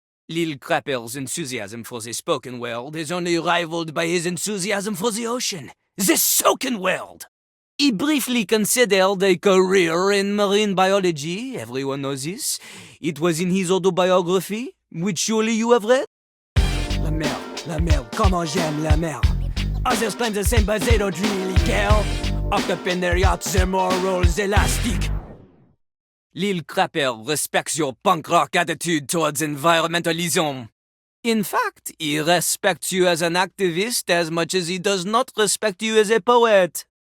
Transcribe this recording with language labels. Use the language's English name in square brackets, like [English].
[English] Lil Crapper's enthusiasm for the spoken world is only rivaled by his enthusiasm for the ocean, the soaken world. He briefly considered a career in marine biology, everyone knows this. It was in his autobiography, which surely you have read. [French] La mer, comment j'aime la mer. [English] Others claim the same, but they don't really care. Up in their yachts, their morals elastic. Lil Crapper respects your punk rock attitude towards environmentalism. In fact, he respects you as an activist as much as he does not respect you as a poet.